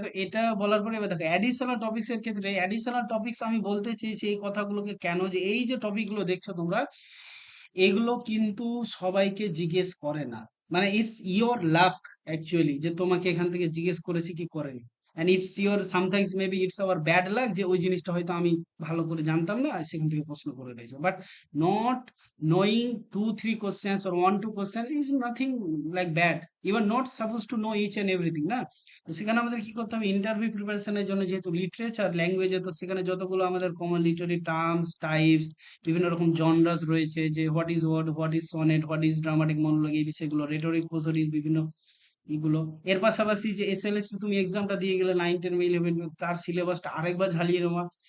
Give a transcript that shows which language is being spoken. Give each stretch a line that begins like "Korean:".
Bangla: তো এটা বলার পরে এবার দেখো অ্যাডিশনাল টপিক্স এর ক্ষেত্রে, অ্যাডিশনাল টপিক্স আমি বলতে চেয়েছি এই কথাগুলোকে কেন, যে এই যে টপিক গুলো দেখছো তোমরা, এগুলো কিন্তু সবাইকে জিজ্ঞেস করে না। মানে
English: it's your luck actually,
Bangla: যে তোমাকে এখান থেকে জিজ্ঞেস করেছে কি করেনি।
English: and it's your sometimes maybe it's our bad luck,
Bangla: যে ওই জিনিসটা হয়তো আমি ভালো করে জানতাম না, সেখান থেকে প্রশ্ন করে রয়েছে।
English: But not knowing 2 3 questions or 1 2 question is nothing like bad. You are not supposed to know each and everything না।
Bangla: তো সেখানে আমাদের কি করতে হবে, ইন্টারভিউ প্রিপারেশনের জন্য যেহেতু লিটারেচার ল্যাঙ্গুয়েজে, তো সেখানে যতগুলো আমাদের কমন লিটারি টার্মস, টাইপস, বিভিন্ন রকম জনরাস রয়েছে, যে
English: what is word, what is sonnet, what is dramatic monologue,
Bangla: এই বিষয়গুলো, রেটরিক, প্রোসোডিক, বিভিন্ন এগুলো। এর পাশাপাশি যে এসএলএস তুমি এক্সামটা দিয়ে গেলে 9 10 বা 11, তার সিলেবাসটা আরেকবার ঝালিয়ে নেওয়া।